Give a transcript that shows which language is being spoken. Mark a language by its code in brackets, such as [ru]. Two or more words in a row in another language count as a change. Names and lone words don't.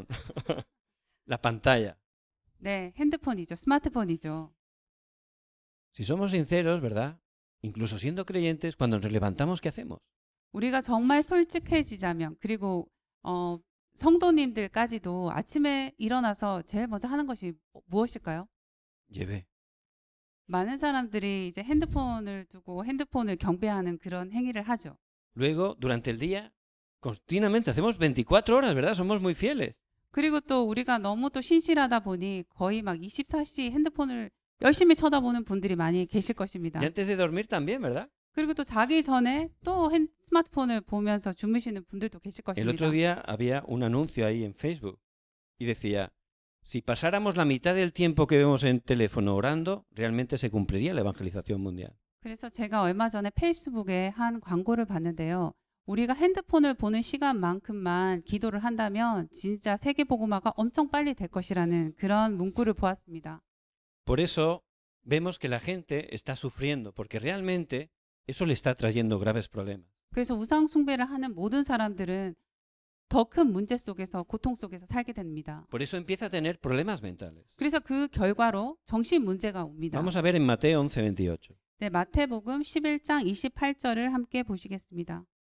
[es] La pantalla. [ko] 네, 핸드폰이죠. 스마트폰이죠. [es] Si somos sinceros, ¿verdad? Incluso siendo creyentes, cuando nos levantamos, ¿qué hacemos? [ko] 우리가 정말 솔직해지자면 그리고 성도님들까지도 아침에 일어나서 제일 먼저 하는 것이 무엇일까요? [es] Llevé. [ko] 많은 사람들이 이제 핸드폰을 두고 핸드폰을 경배하는 그런 행위를 하죠. [es] Luego, durante el día, continuamente hacemos 24 horas, ¿verdad? Somos muy fieles. [ko] 그리고 또 우리가 너무 또 신실하다 보니 거의 막 24시 핸드폰을 열심히 쳐다보는 분들이 많이 계실 것입니다. [es] Y antes de dormir también, ¿verdad? [ko] 그리고 또 자기 전에 또 스마트폰을 보면서 주무시는 분들도 계실 [es] El [ko] 것입니다. [es] otro día había un anuncio ahí en Facebook y decía, si pasáramos la mitad del tiempo que vemos en teléfono orando, realmente se cumpliría la evangelización mundial. [ko] 그래서 제가 얼마 전에 페이스북에 한 광고를 봤는데요. 우리가 핸드폰을 보는 시간만큼만 기도를 한다면 진짜 세계 복음화가 엄청 빨리 될 것이라는 그런 문구를 보았습니다. [es] Por eso vemos que la gente está sufriendo, porque realmente eso le está trayendo graves problemas. [ko] 그래서 우상 숭배를 하는 모든 사람들은 더 큰 문제 속에서 고통 속에서 살게 됩니다. [es] Por eso empieza a tener problemas mentales. [ko] 그래서 그 결과로 정신 문제가 옵니다. [es] Vamos a ver en Mateo 11:28. [ko] 네, 마태복음 11장 28절을 함께 보시겠습니다.